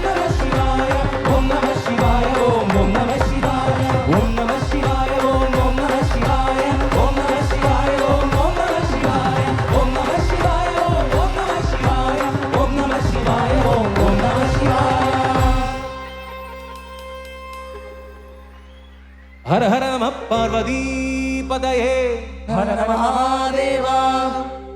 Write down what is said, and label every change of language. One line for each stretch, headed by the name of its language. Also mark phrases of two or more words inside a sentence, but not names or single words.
Sanskrit: नम शिवाय ओम् नम शिवाय ओम् ओम् नम शिवाय ओम् नम शिवाय ओम् ओम् नम शिवाय ओम् नम शिवाय ओम् ओम् नम शिवाय ओम् नम शिवाय ओम् ओम् नम शिवाय ओम् नम शिवाय ओम् ओम् नम शिवाय हर हर नमः पार्वती पतये हर नमः महादेवा